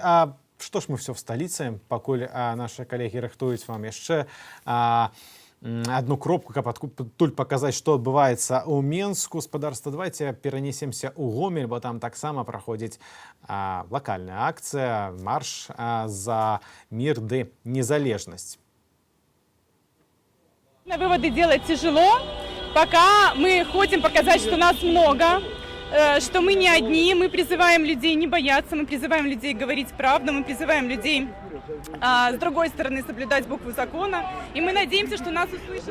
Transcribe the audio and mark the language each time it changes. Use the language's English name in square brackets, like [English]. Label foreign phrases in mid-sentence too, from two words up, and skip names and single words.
[Belarusian] А што ж мы все в сталіцы, пакуль наши калегі рыхтуюць вам яшчэ одну кропку, каб адтуль паказаць, што адбываецца ў Менску. Гаспадарства, [Russian] давайте перанесемся [Belarusian] ў Гомель, бо там таксама праходзіць лакальная акцыя, марш за мир ды незалежнасць. [Russian] На выводы делать тяжело, пока мы хотим показать, что нас много, что мы не одни, мы призываем людей не бояться, мы призываем людей говорить правду, мы призываем людей с другой стороны соблюдать букву закона, и мы надеемся, что нас услышат.